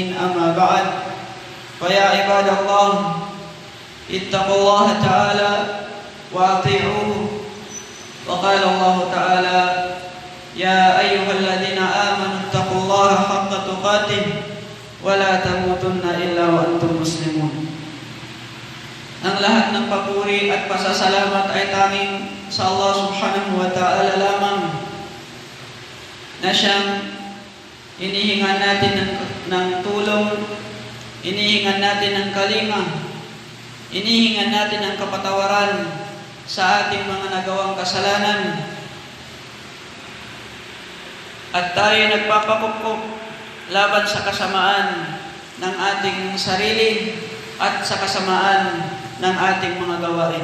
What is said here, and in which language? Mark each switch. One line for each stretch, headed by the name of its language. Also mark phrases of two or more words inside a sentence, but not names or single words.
Arabic: أما بعد، فيا عباد الله اتقوا الله تعالى وأطيعوه. وقال الله تعالى: يا أيها الذين آمنوا اتقوا الله حق تقاته ولا تموتن إلا وأنتم مسلمون.
Filipino: Ang lahat ng papuri at pasasalamat ay tanging sa Allah
Arabic: سبحانه وتعالى
Filipino: lamang, na siyang inihingan natin ng tulong, inihingan natin ng kalinga, inihingan natin ng kapatawaran sa ating mga nagawang kasalanan. At tayo nagpapakupkup laban sa kasamaan ng ating sarili at sa kasamaan ng ating mga gawain.